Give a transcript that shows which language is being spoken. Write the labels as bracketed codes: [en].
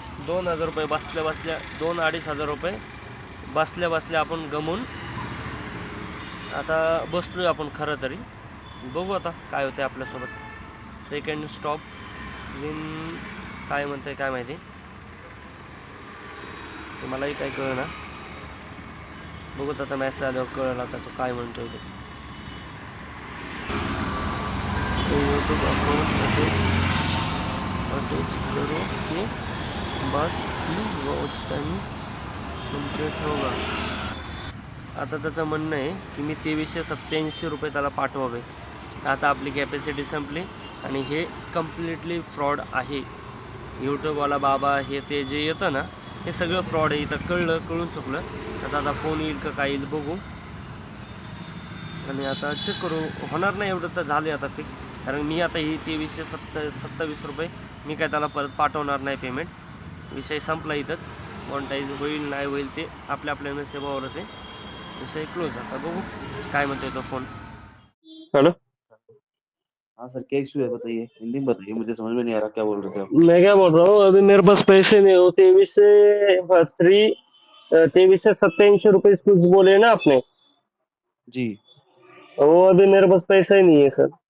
[mr] 2,000 रुपये बसल्या बसल्या 2-2,500 रुपये बसल्या बसल्या आपण गमून आता बसलो आहे आपण खरं तरी. बघू आता काय होतं आपल्यासोबत. सेकंड स्टॉप विन काय म्हणतं आहे काय माहिती ते मलाही काय कळलं ना. बघू त्याचा मेसेज आल्यावर कळलं आता तो काय म्हणतो आहे ते. [hi] यूट्यूब अकाउंट अटैच करो के बाद ही वॉच टाइम कंप्लीट होगा. [mr] आता त्याचं म्हणणं आहे की मी 2387 रुपये त्याला पाठवावे. आता आपली कॅपॅसिटी संपली आणि हे कम्प्लिटली फ्रॉड आहे. यूट्यूबवाला बाबा हे ते जे येतं ना हे सगळं फ्रॉड आहे. इथं कळून चुकलं. त्याचा आता फोन येईल का काय येईल बघू आणि आता चेक करू. होणार नाही एवढं तर झाले आता फिक्स. कारण मी आता ही 2327 रुपये मी काय त्याला परत पाठवणार नाही पेमेंट. विषय संपला इथंच. मॉनिटाईज होईल नाही होईल ते आपल्या नशिबावरच आहे. विषय क्लोज. आता बघू काय म्हणतोय तो फोन. [en] hello [hi] हाँ सर, क्या इशू है बताइए, हिंदी में बताइए, मुझे समझ में नहीं आ रहा क्या बोल रहे थे आप। मैं क्या बोल रहा हूँ अभी मेरे पास पैसे नहीं हो. 2387 रुपये कुछ बोले ना आपने. जी वो अभी मेरे पास पैसा ही नहीं है सर.